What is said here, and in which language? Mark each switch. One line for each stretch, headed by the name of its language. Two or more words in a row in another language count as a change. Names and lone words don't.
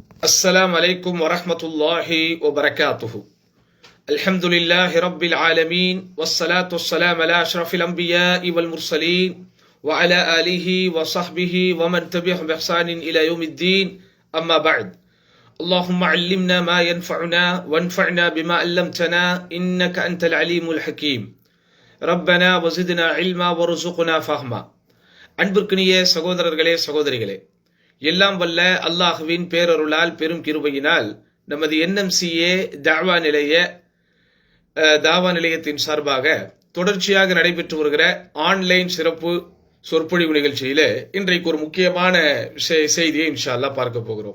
Arabic: السلام عليكم ورحمة الله وبركاته. الحمد لله رب العالمين والصلاة والسلام على أشرف الأنبياء والمرسلين وعلى آله وصحبه ومن تبعهم بإحسان إلى يوم الدين. أما بعد، اللهم علمنا ما ينفعنا وانفعنا بما علمتنا إنك أنت العليم الحكيم. ربنا وزدنا علما وارزقنا فهما.
Tamil: அன்பிற்கினிய சகோதரர்களே சகோதரிகளே, எல்லாம் வல்ல அல்லாஹுவின் பேரருளால் பெரும் கிருபையினால் நமது NMCA தாவா நிலையத்தின் சார்பாக தொடர்ச்சியாக நடைபெற்று வருகிற ஆன்லைன் சிறப்பு சொற்பொழிவு நிகழ்ச்சியில இன்றைக்கு ஒரு முக்கியமான செய்தியை
Arabic: إن شاء الله
Tamil: பார்க்க போகிறோம்.